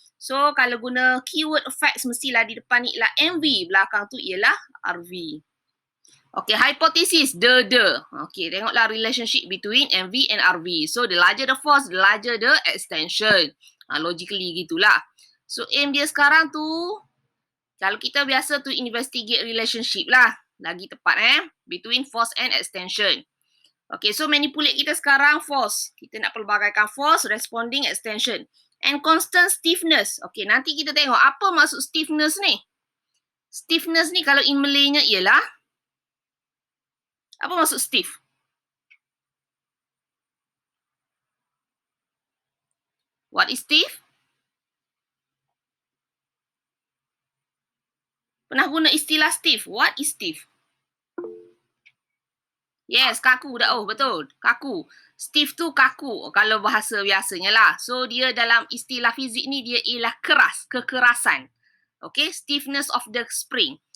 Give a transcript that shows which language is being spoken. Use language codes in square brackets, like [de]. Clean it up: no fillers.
[ms] So kalau guna keyword affects mestilah di depan ni ialah MV, belakang tu ialah RV. [en] Okay, hypothesis, the. Okay, [ms] tengoklah [en] relationship between MV and RV. So the larger the force, the larger the extension. Logically gitulah. [ms] So aim dia sekarang tu, kalau kita biasa tu investigate relationship lah. Lagi tepat between force and extension. Okay, so manipulate kita sekarang force. Kita nak pelbagaikan force, [en] responding extension. And constant stiffness. [ms] Okay, nanti kita tengok apa maksud stiffness ni. Stiffness ni kalau in Malay-nya ialah, apa maksud stiff? [en] What is stiff? [ms] Pernah guna istilah [en] stiff. What is stiff? [ms] Yes, kaku dah. Oh, betul. Kaku. Stiff tu kaku kalau bahasa biasanya lah. So, dia dalam istilah fizik ni dia ialah keras, kekerasan. [en] Okay, stiffness of the spring.